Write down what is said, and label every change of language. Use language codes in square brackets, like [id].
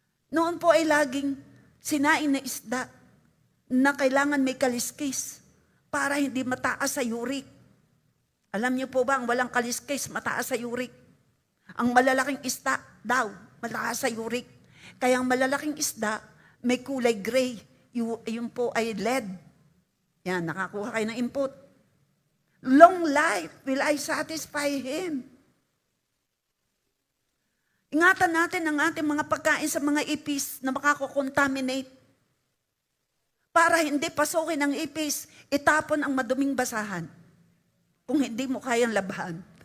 [tl] Noon po ay laging sinain na isda na kailangan may kaliskis para hindi mataas sa uric. Alam niyo po ba, ang walang kaliskis, mataas sa uric. Ang malalaking isda daw, mataas sa uric. Kaya ang malalaking isda, may kulay gray. Yun po ay lead. Yan, nakakuha kayo ng input. [en] Long life will I satisfy him. [tl] Ingatan natin ang ating mga pagkain sa mga ipis na makako-contaminate. Para hindi pasukin ang ipis, itapon ang maduming basahan. Kung hindi mo kayang labahan.